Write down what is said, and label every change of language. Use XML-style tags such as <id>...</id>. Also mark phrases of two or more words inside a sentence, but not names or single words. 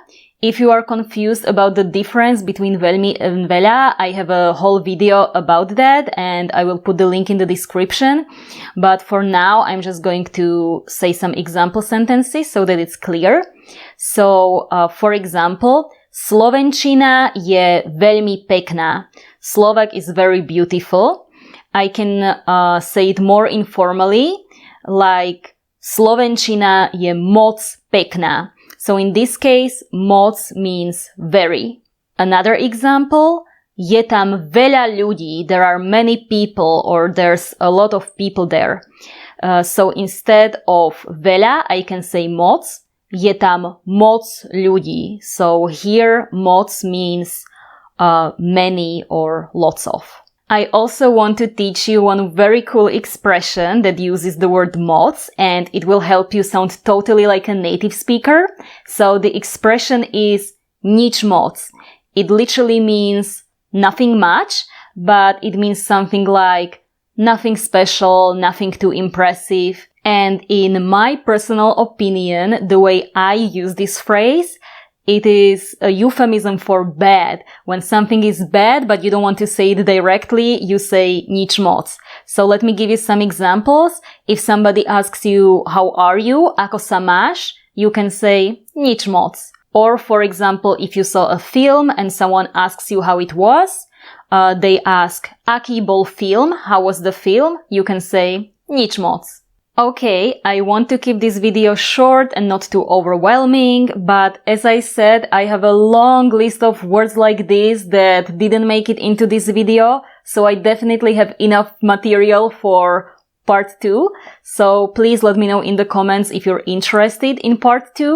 <en>If you are confused about the difference between veľmi and veľa, I have a whole video about that and I will put the link in the description. But for now, I'm just going to say some example sentences so that it's clear. So, for example,</en> <sk>Slovenčina je veľmi pekná.</sk> <en>Slovak is very beautiful. I can say it more informally, like</en> <sk>Slovenčina je moc pekná.</sk> <en>So in this case, moc means very. Another example,</en> <sk>je tam veľa ľudí,</sk> <en>there are many people or there's a lot of people there. So instead of veľa, I can say moc,</en> <sk>je tam moc ľudí.</sk> <en>So here, moc means many or lots of. I also want to teach you one very cool expression that uses the word moc and it will help you sound totally like a native speaker. So the expression is</en> <sk>nič moc.</sk> <en>It literally means nothing much, but it means something like nothing special, nothing too impressive. And in my personal opinion, the way I use this phrase, it is a euphemism for bad. When something is bad, but you don't want to say it directly, you say</en> <sk>nič moc.</sk> <en>So let me give you some examples. If somebody asks you, how are you?</en> <sk>Ako sa máš?</sk> <en>You can say</en> <sk>nič moc.</sk> <en>Or for example, if you saw a film and someone asks you how it was, they ask,</en> <sk>aký bol film?</sk> <en>How was the film? You can say</en> <sk>nič moc.</sk> <en>Okay, I want to keep this video short and not too overwhelming, but as I said, I have a long list of words like this that didn't make it into this video, so I definitely have enough material for part 2. So please let me know in the comments if you're interested in part 2.</en>